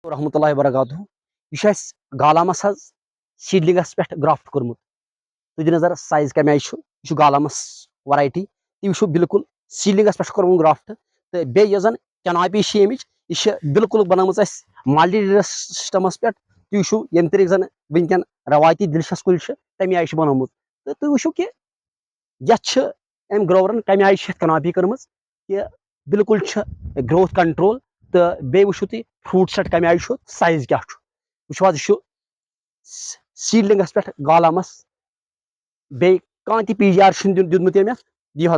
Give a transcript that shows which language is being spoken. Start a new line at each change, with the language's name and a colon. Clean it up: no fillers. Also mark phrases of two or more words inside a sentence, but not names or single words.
Arabic: رحمۃ اللہ وبرکاتہ
Kashmiri: یہ گالامس حظ سیڈلنگس پہ گرافٹ کورمت تھی دِ نظر سائز کم آئی یہ گالامس ورائٹی تھی وچو بالکل سیڈلنگس پہ کورمت گرافٹ تو بیٚیہِ یۄس زن کیناپی امچ یہ بالکل بنٲومٕژ اَسہِ مالٹی سسٹمس پہ تُہۍ وٕچھِو ییٚمہِ طریٖقہٕ زن وٕنکٮ۪ن روایتی دلشس کُلۍ چھِ تمہِ آیہِ چھُ بنومُت تہٕ تُہۍ وٕچھِو کہِ یتھ چھِ أمۍ گروورن کمہِ آیہِ چھِ یتھ کناپی کٔرمٕژ کہِ بالکل چھِ
English: growth control
Kashmiri: تہٕ بیٚیہِ وٕچھِو تُہۍ
English: fruit set
Kashmiri: کمہِ آیہِ چھُ سایز کیاہ چھُ وٕچھِو حظ یہِ چھُ سیڈلنگس پٮ۪ٹھ گالامس بیٚیہِ کانٛہہ تہِ پی جی آر چھُنہٕ دیُتمُت أمۍ یتھ دِیِو حظ